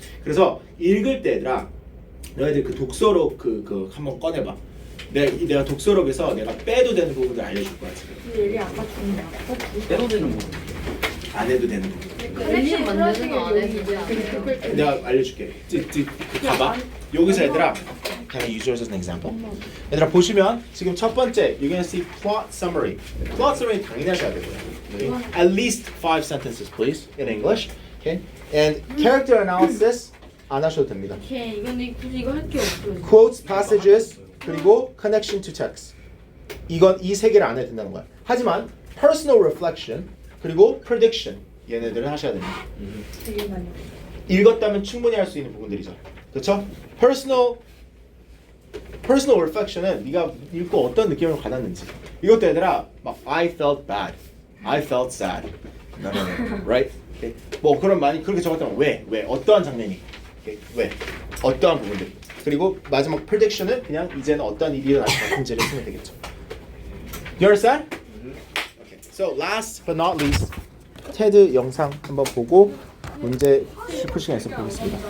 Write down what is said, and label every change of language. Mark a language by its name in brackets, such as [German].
[Korean] 그래서 읽을 때 얘들아 너희들 그 독서록 그 한번 꺼내봐. 내가 독서록에서 내가 빼도 되는 부분을 알려줄 거야 지금. 근데 얘기 아까 줬는데 아까 빼도 되는 거. 안 해도 되는 부분. 커넥션 만드는 거 안 해도 돼. 내가 알려줄게. 봐봐. 여기서 얘들아, [English] can I use yours as an example? [Korean] 얘들아 보시면 지금 첫 번째, [English] you're gonna see plot summary. [Korean] Plot summary 당연히 하셔야 되고요. [English] Okay? At least 5 sentences, please, in English. Okay? [Korean] And character analysis 안 하셔도 됩니다. 오케이 이건 굳이 이거 할 게 없어. Quotes, passages, 그리고 connection to text. 이건 이 세 개를 안 해도 된다는 거야. 하지만 personal reflection 그리고 prediction 얘네들은 하셔야 됩니다. 되게 많이. 읽었다면 충분히 할 수 있는 부분들이죠. 그렇죠? personal reflection은 네가 읽고 어떤 느낌을 받았는지. 이것도 얘들아 막 [English] I felt bad, I felt sad. No, right? Okay. [Korean] 뭐 그런 많이 그렇게 적었다면 왜 어떠한 장면이, okay. 왜 어떠한 부분들. 그리고 마지막 prediction은 그냥 이제는 어떠한 일이 일어날 것 같은지를 쓰면 되겠죠. [English] You understand? Okay. So last but not least, [Korean] 테드 영상 한번 보고 문제 푸시간에서 보겠습니다.